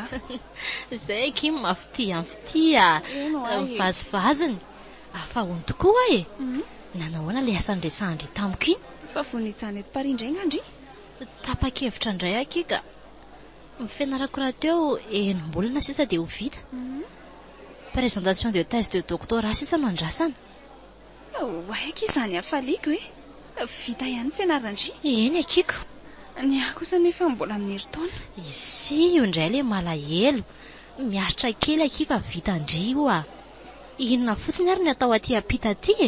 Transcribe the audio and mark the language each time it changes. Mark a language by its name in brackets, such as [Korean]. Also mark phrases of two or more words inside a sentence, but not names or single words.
[Malagasy] Zay Kim mafitiaftia. Mivazivaziny. Afahony tokoa e. Nanahoana le asan-dresandry tamiko iny. Fa vonijany eto Paris indray ngandry. Tapa-kevitra indray akika. Mifianarako raha teo enim-bolana sisa dia ho vita. [French] Présentation de thèse de doctorat [Malagasy] sisa no andrasana. Aika izany afaliako e. Vita ihany fianarandry. Eny akiko. Ny ahy kosa nefa mbola amin'ny herintaona. Isi io indray le malahelo. Miaritra kely akika vita andry io a. Inona fotsiny ary ny atao aty ampita aty e.